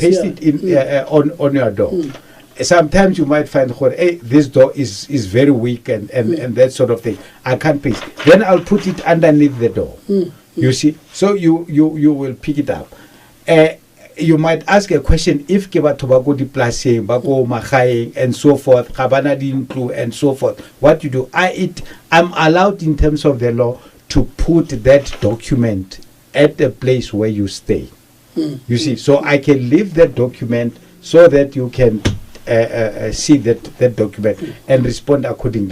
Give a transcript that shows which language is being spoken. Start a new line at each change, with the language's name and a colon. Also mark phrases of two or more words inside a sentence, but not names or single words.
English: Paste it in on your door. Sometimes you might find, hey, this door is very weak and that sort of thing. I can't paste. Then I'll put it underneath the door. You see, so you will pick it up. You might ask a question, if
Tswana: ke batho ba go diplaseng ba go magaeng
English: and so forth,
Tswana: ga bana dintlo
English: and so forth, what you do? I'm allowed in terms of the law to put that document at the place where you stay. You see, so I can leave that document so that you can see that document and respond accordingly.